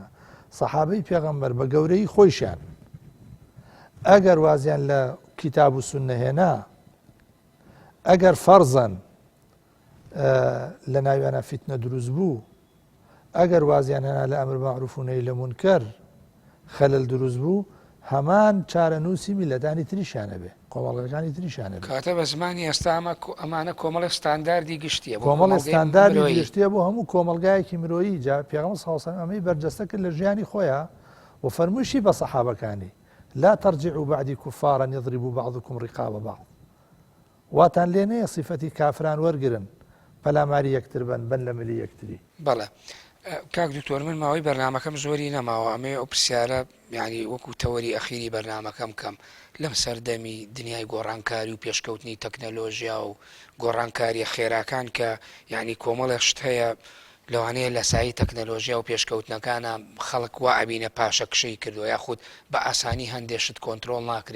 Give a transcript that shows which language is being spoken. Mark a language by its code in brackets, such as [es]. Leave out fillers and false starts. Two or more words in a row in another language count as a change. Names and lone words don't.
[ckb] سەحابەی پێغەمبەر بە گەورەی خۆیشیان ئەگەر وازیان لە کیتاب و سوننە هێنا، ئەگەر فەرزەن لە ناویانە فیتنە دروست بوو، ئەگەر وازیان هێنا لە ئەمر مەعروف و نەهی لە مونکەر خەلەل دروست بوو، هەمان چارەنووسی میلەتانی تریشانە بێ، کۆمەڵگەکانی تریشانە بێ. کاتە بە زمانی ئێستا ئەمانە کۆمەڵی ستانداردی گشتیە، کۆمەڵی ستانداردی گشتیە بۆ هەموو کۆمەلگایەکی مرۆیی. جا پێغەمبەر [ar] صلی الله علیه و سلم [ckb] ئەمەی بەرجەستە کرد لە ژیانی خۆیان و فەرموویشی بە سەحابەکانی [ar] لا ترجعوا بعدي كفارا يضرب بعضكم رقاب بعض. [ckb] واتان لێ نەیە صیفەتی کافران وەرگرن، پەلاماری یەکتر بن لە ملی یەکتری. بەڵێ کاک دکتۆر، من ماوەی بەرنامەکەم زۆری نەماوە، ئەمێ ئەو پرسیارە یعنی وەکو تەوەری ئەخیری بەرنامەکەم کەم لەم سەردەمی دنیای گۆڕانکاری و پێشکەوتنی تەکنەلۆژیا و گۆڕانکاری خێراکان کە یعنی کۆمەڵێک شت هەیە لەوانەیە لە سایی تەکنەلۆژیا و پێشکەوتنەکانە خەڵک وا ئەبینە پاشە کشەی کردو، یاخود بە ئاسانی هەندێشت کۆنتترۆل ناکرێ.